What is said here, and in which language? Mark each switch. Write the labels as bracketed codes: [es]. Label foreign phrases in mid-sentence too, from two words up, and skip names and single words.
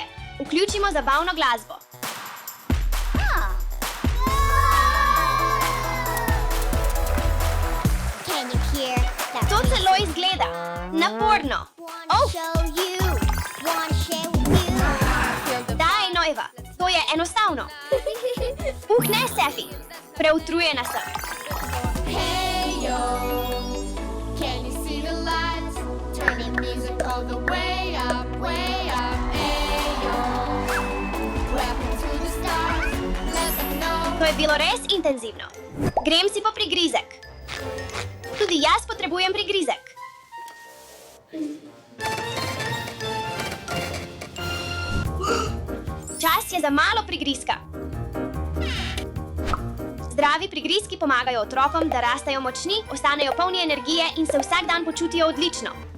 [sl] Vključimo zabavno glasbo. To celo izgleda naporno. Daj, no, Eva, to je enostavno. Ne, Sefi, preutrujena sem. [en] Can you see the lights? Turning music all the way up, ayo. Rapping to the stars, let them know. [sl] To je bilo res intenzivno. Grem si po prigrizek. Tudi jaz potrebujem prigrizek. Čas je za malo prigrizka. Zdravi prigrizki pomagajo otrokom, da rastejo močni, ostanejo polni energije in se vsak dan počutijo odlično.